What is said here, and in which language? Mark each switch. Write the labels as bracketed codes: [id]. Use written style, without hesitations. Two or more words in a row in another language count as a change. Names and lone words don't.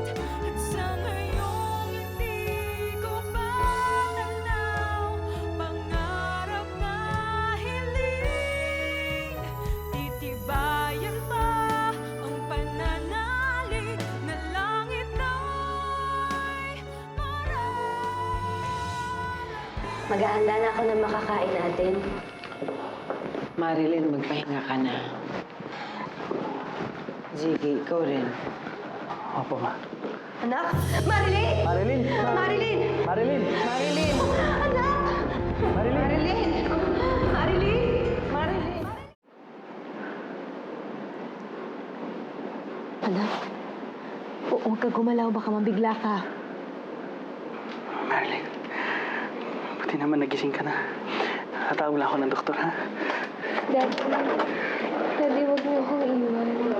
[tl] At sa ngayong hindi ko pa tanaw, pangarap na hiling, titibayan pa ang pananalig na langit ay mararating. Maghahanda na ako ng makakain natin. Marilyn, magpahinga ka na. Ziggy, ikaw rin. Opo, ma. Anak! Marilyn! Marilyn! Marilyn! Marilyn! Marilyn! Anak! Marilyn! Marilyn! Marilyn! Marilyn! Anak, huwag ka gumalaw, baka mabigla ka. Marilyn, buti naman nagising ka na. Tatawag lang ako ng doktor, ha? Daddy, huwag niyo akong iwan.